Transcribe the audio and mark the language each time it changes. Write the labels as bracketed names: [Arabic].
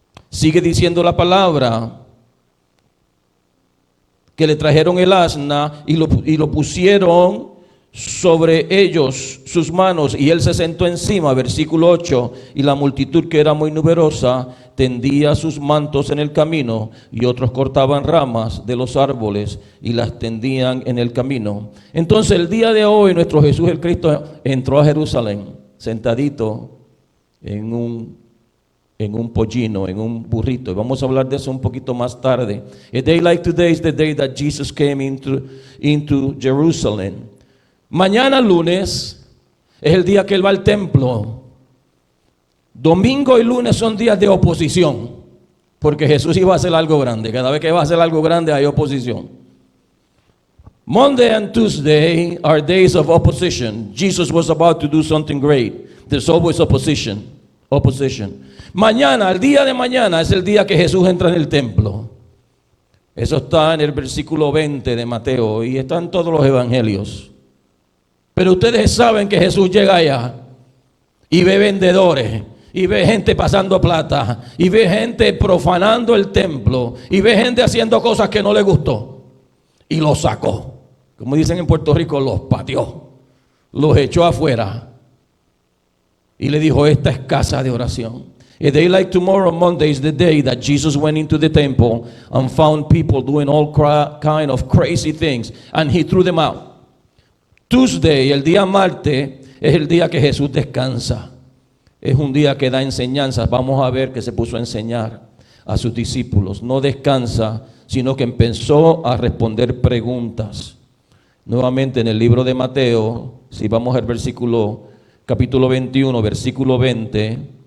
[Spanish] Sigue diciendo la palabra que le trajeron el asna y lo pusieron sobre ellos sus manos y Él se sentó encima, versículo 8, y la multitud que era muy numerosa tendía sus mantos en el camino y otros cortaban ramas de los árboles y las tendían en el camino. Entonces el día de hoy nuestro Jesús el Cristo entró a Jerusalén sentadito en un pollino, en un burrito. Y vamos a hablar de eso un poquito más tarde. [English] A day like today is the day that Jesus came into Jerusalem. [Spanish] Mañana lunes es el día que él va al templo. Domingo y lunes son días de oposición, porque Jesús iba a hacer algo grande. Cada vez que va a hacer algo grande hay oposición. [English] Monday and Tuesday are days of opposition. Jesus was about to do something great. There's always opposition. [Spanish] Mañana, el día de mañana, es el día que Jesús entra en el templo. Eso está en el versículo 20 de Mateo y está en todos los evangelios. Pero ustedes saben que Jesús llega allá y ve vendedores, y ve gente pasando plata, y ve gente profanando el templo, y ve gente haciendo cosas que no le gustó, y los sacó. Como dicen en Puerto Rico, los pateó, los echó afuera, y le dijo: esta es casa de oración. [English] A day like tomorrow, Monday, is the day that Jesus went into the temple and found people doing all kind of crazy things, and he threw them out. [Spanish] Tuesday, el día martes, es el día que Jesús descansa. Es un día que da enseñanzas. Vamos a ver que se puso a enseñar a sus discípulos. No descansa, sino que empezó a responder preguntas. Nuevamente en el libro de Mateo, si vamos al capítulo 21, versículo 20.